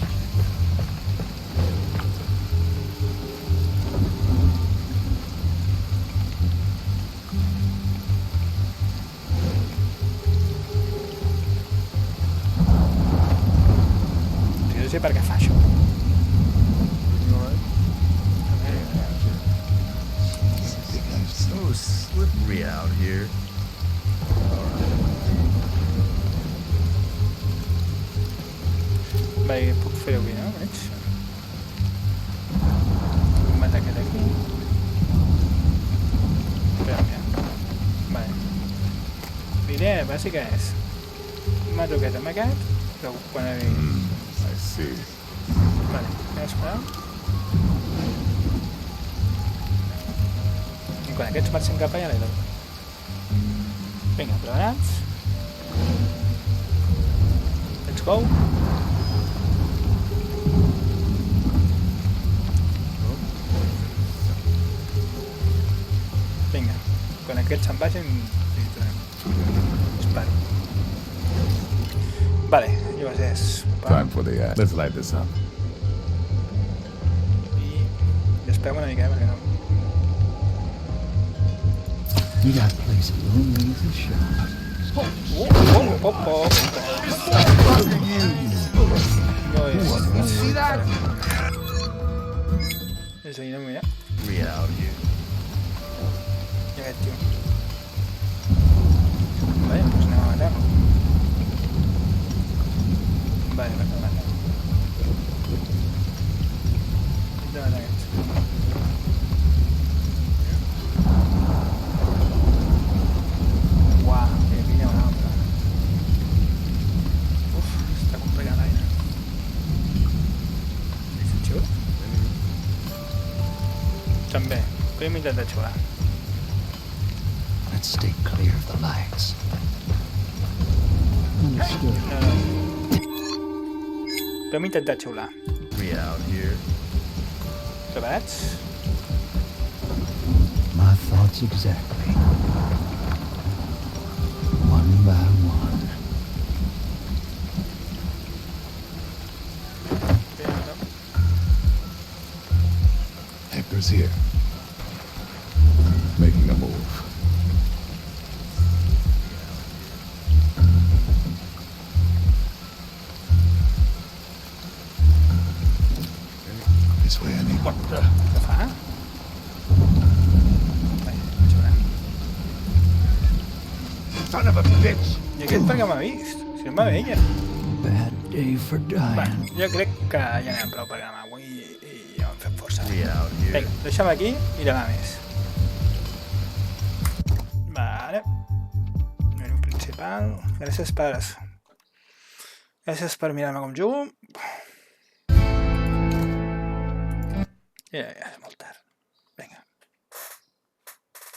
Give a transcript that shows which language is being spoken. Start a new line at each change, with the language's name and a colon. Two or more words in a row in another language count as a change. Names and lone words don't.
Catalan: Jo no sé per què fa això.
English: So slippery out here.
Catalan: Vale, puc fer-ho bé, no? Veig. Puc matar aquest aquí. Espera, mira. Vale. L'idea bàsica és... Mato aquest amb aquest, però quan arribi...
English: I see.
Catalan: Vale, anem a esperar. I quan aquests marxen cap allà, li dono. Vinga, preparats.
English: Let's go.
Catalan: Vinga, quan aquests se'n vagin, li donem. Disparo. Vale, llavors és...
English: Time for the act. Let's light this up.
Catalan: I esperem una mica, perquè no...
English: You got to place a little easy shot.
Catalan: No és... És ahir, no, mira.
English: Slippery out here.
Catalan: I aquest tio. Vale, doncs anem a matar. Vale, vaig a matar. Vaig a matar aquests. Uau, que aquí hi ha una altra. Uf, està complicat l'aire. És xut? També, podem intentar xular.
English: Let's stay clear of the lights. Understood.
Catalan: No, no. Podem intentar xiular.
English: Slippery out here.
Catalan: Preparats?
English: My thoughts exactly. One by one. Hector's here. Making a move. This way, I need.
Catalan: Què fa? Vai, xiular.
English: Son of a bitch!
Catalan: I aquest per què m'ha vist? Si no m'ha veia.
English: Bad day for
Catalan: Va,
English: dying.
Catalan: jo crec que ja anem prou per demà avui i ja ho hem fet força.
English: Slippery out here.
Catalan: Vinga, deixa'm aquí i demà més. Vale. Menú principal. Gràcies per mirar-me com jugo. Ja és molt tard. Vinga.